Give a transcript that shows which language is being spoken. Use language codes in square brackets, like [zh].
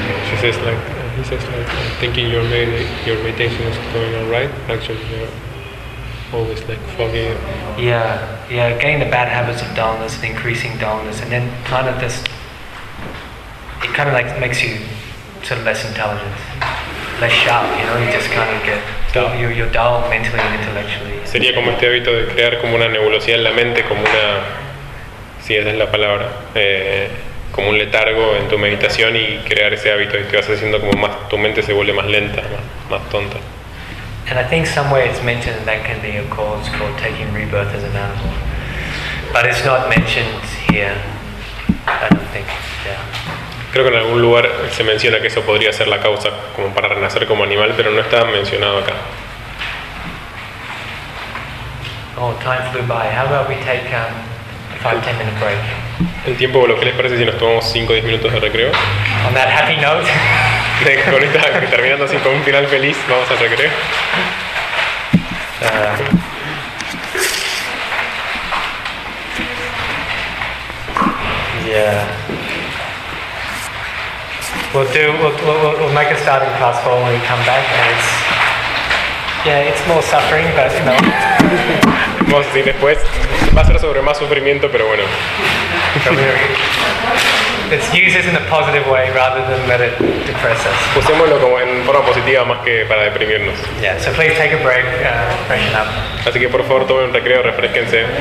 [en] He says like thinking your meditation is going all right, actually you're always like foggy. Yeah, getting the bad habits of dullness and increasing dullness, and then kind of this, it kind of like makes you sort of less intelligent, less sharp, you know, you just kind of get dull. You're dull mentally and intellectually. [es] Sería como este hábito de crear como una nebulosidad en la mente, como una, sí, esa es la palabra, como un letargo en tu meditación y crear ese hábito, y te vas haciendo como más, tu mente se vuelve más lenta, más tonta. [en] And I think somewhere it's mentioned that can be a cause for taking rebirth as an animal, but it's not mentioned here, I don't think. Yeah. [es] Creo que en algún lugar se menciona que eso podría ser la causa como para renacer como animal, pero no está mencionado acá. [en] Oh, time flew by. How about we take a 5-10 minute break? [es] El tiempo, lo que les parece si nos tomamos 5 o 10 minutos de recreo. [en] On that happy note. [es] De, con esta, terminando así con un final feliz, vamos al recreo. [en] Yeah. We'll make a starting class for when we come back, and it's, yeah, it's more suffering, but you know. [es] Vamos a decir después, va a ser sobre más sufrimiento, pero bueno. [en] Let's use this in a positive way rather than let it depress us. [es] Usémoslo como en forma positiva más que para deprimirnos. [en] Yeah, so please take a break, freshen up. [es] Así que por favor tomen un recreo, refresquense.